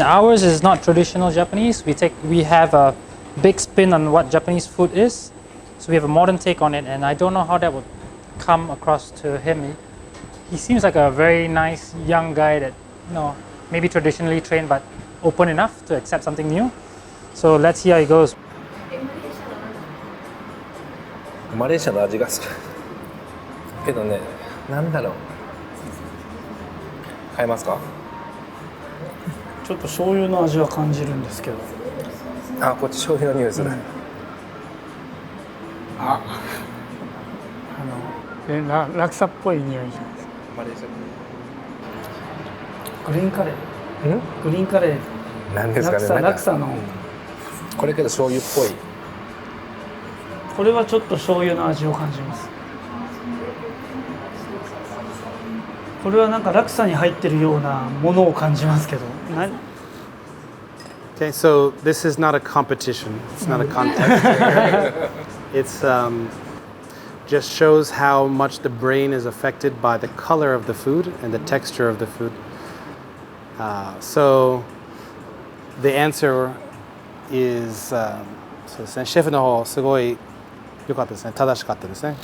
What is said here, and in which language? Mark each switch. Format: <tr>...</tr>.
<en>Ours is not traditional Japanese. We have a big spin on what Japanese food is, so we have a modern take on it, and I don't know how that would come across to him. He seems like a very nice young guy that, maybe traditionally trained but open enough to accept something new. So let's see how it goes.</en> <ja>マレーシアの味が好き。けどね、なんだろう。買えますか？ちょっと醤油の味は感じるんですけど。あ、こっち醤油の匂いする。ラクサっぽい匂いじゃないですか。マレーシグリーンカレー。グリーンカレー。なんですかね。ラクサの。これけど醤油っぽい。これはちょっと醤油の味を感じます。これはなんかラクサに入ってるようなものを感じますけど。</ja> <en>Okay, so this is not a competition. It's not a contest. It's just shows how much the brain is affected by the color of the food and the texture of the food. So the answer is</en> <ja>そうですね。シェフの方すごい良かったですね。正しかったですね。</ja>